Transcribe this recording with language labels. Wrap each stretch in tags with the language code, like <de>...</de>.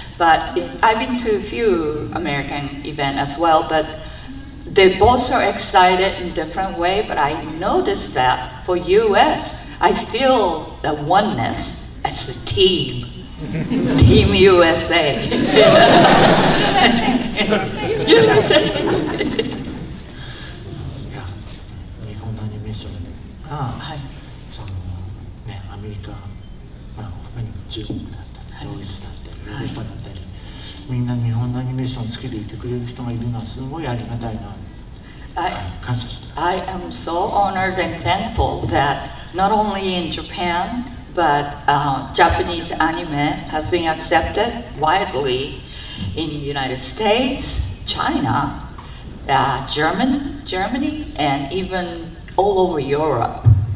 <en>But I've been to a few American events as well, but they both are excited in different way. But I noticed that for US, I feel the oneness as a team, Team USA.</en> <ja>いや、日本のアニメーションが、そのね、アメリカ、まあ他にも中国だったり、ドイツだったり、ヨーロッパだったり、みんな日本のアニメーション好きでいてくれる人がいるのはすごいありがたいな。感謝してます。</ja> <en>I am so honored and thankful that not only in Japan, but Japanese anime has been accepted widely in the United States, China, Germany, and even all over Europe.</en>